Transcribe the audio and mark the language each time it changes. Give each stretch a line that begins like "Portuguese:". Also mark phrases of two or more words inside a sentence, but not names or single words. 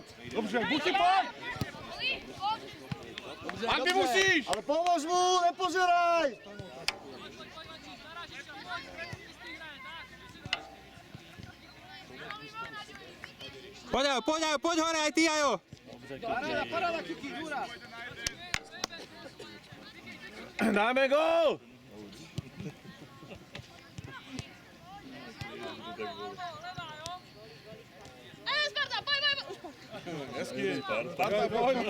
Czech: Dobře, buchy pojď! Andy musíš!
Slovak: Ale pomôž mu, nepozeraj! Poď hore aj ty, Ajo! Paráda, Kiki, Jura! Dáme gól!
Czech: Sparta, pojď! Hezky, Sparta, pojď!